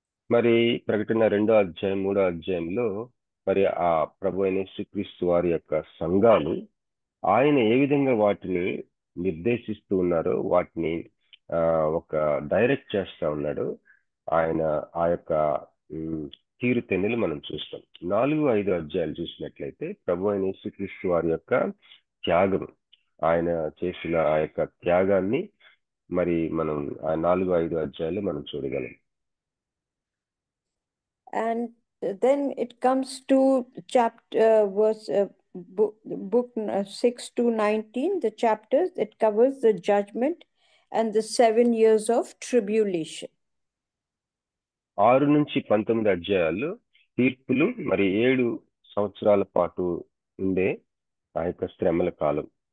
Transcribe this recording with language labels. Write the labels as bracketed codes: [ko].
[te] మరి ప్రకటన 2వ అధ్యాయం 3వ అధ్యాయంలో మరి ఆ ప్రభు అయిన యేసుక్రీస్తు వారి యొక్క సంఘాలు ఆయన ఏ విధంగా వాటిని నిర్దేశిస్తూ ఉన్నారో, వాటిని ఒక డైరెక్ట్ చేస్తా ఉన్నాడు ఆయన, ఆ యొక్క తీరుతెన్నులు మనం చూస్తాం. 4-5 అధ్యాయాలు చూసినట్లయితే ప్రభు అయిన యేసుక్రీస్తు వారి యొక్క త్యాగం, ఆయన చేసిన ఆ యొక్క త్యాగాన్ని మరి మనం ఆ 4-5 అధ్యాయాలు మనం చూడగలం. [en] And then it comes to chapter verse book 6 to 19, the chapters. It covers the judgment and the 7 years of tribulation. [te] 6 నుంచి 19 అధ్యాయాలు తీర్పులు, మరి 7 సంవత్సరాల పాటు ఉండే ఆ యొక్క శ్రమల కాలం.